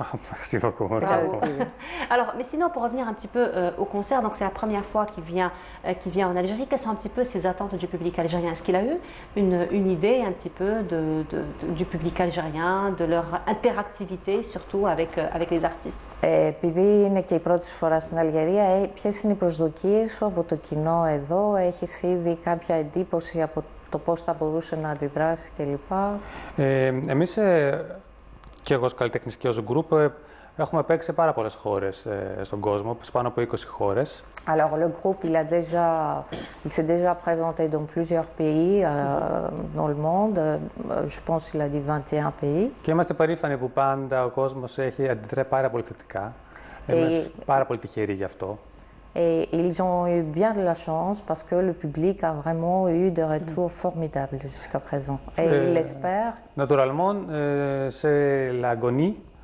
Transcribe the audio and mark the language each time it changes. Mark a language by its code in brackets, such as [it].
[fr] Merci beaucoup. Alors, mais sinon, pour revenir un petit peu au concert, donc c'est la première fois qu'il vient en Algérie. Quelles sont un petit peu ses attentes du public algérien? Est-ce qu'il a eu une idée un petit peu du public algérien, de leur interactivité, surtout avec les artistes? [el] Επειδή είναι και η πρώτη σου φορά στην Αλγερία, ποιες είναι οι προσδοκίες σου από το κοινό εδώ? Έχεις ήδη κάποια εντύπωση από το πώς θα μπορούσε να αντιδράσει κλπ? Εμείς και εγώ ως καλλιτέχνης και ως γκρουπ έχουμε παίξει σε πάρα πολλές χώρες στον κόσμο, σε πάνω από 20 χώρες. [fr] Alors le groupe, il s'est déjà présenté dans plusieurs pays dans le monde. Je pense qu'il a dit 21 pays. [el] Και είμαστε περήφανοι που πάντα ο κόσμος έχει αντιδράσει πάρα πολύ θετικά. Είμαστε πάρα πολύ τυχεροί γι' αυτό. [fr] Et ils ont eu bien de la chance parce que le public a vraiment eu des retours formidables jusqu'à présent. Et il l'espère. Naturellement, c'est l'agonie.